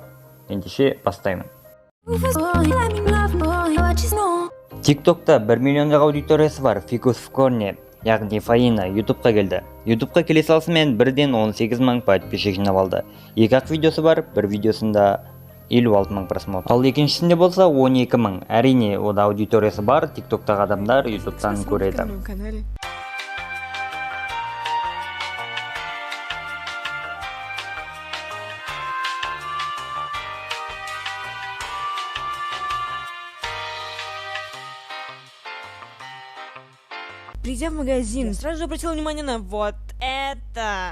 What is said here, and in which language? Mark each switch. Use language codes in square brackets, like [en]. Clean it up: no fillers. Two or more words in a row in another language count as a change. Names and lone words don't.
[kk] Ендеше бастаймын. TikTok'та 1 миллиондық аудиториясы бар Ficus в Corner, яғни Фаина YouTube-қа келді. YouTube-қа келе салысымен бірден 18 мың подписчик жинап алды. 2 видеосы бар, бір видеосында 56 мың просмотр. Ал екіншісінде болса 12 мың. Әрине, ода аудиториясы бар, TikTok'тағы адамдар YouTube-тан көреді. [ru] Придя в магазин, сразу же обратила внимание на вот это.